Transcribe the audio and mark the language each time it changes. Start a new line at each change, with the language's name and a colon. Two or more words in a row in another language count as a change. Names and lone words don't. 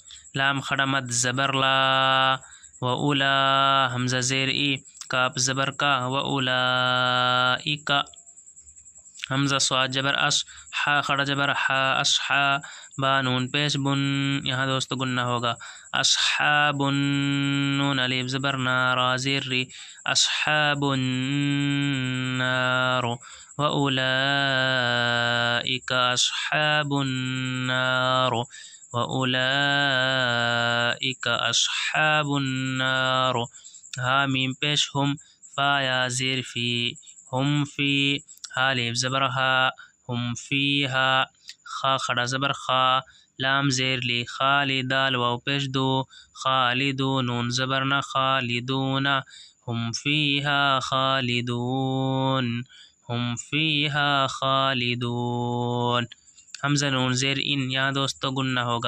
Urdu: لام کھڑا مد زبر لا و اولا، حمزہ زیر ای، کاف زبر کا
Arabic: و اولائک،
Urdu: حمزہ صاد جبر اش، حا کھڑا جبر حا اشحا، با نون پیش بن، یہاں دوستو گنہ ہوگا۔
Arabic: اصحاب
Urdu: نون الف زبر نا را زیر ری،
Arabic: اصحاب النار و اولئک اصحاب النار و اولئک اصحاب النار،
Urdu: ہا میم پیش ہم، فا یا زیر فی،
Arabic: ہم فی،
Urdu: ہا الف زبر ہا،
Arabic: ہم فیہا،
Urdu: خا کھڑا زبر خا، لام زیر لی، خالدال واو پیش دو، خالدو نون زبر نہ خالدون،
Arabic: ہم فیہا خالدون، ہم فیہا خالدون،
Urdu: حمزہ نون زیر ان، یہاں دوستو گنہ ہوگا۔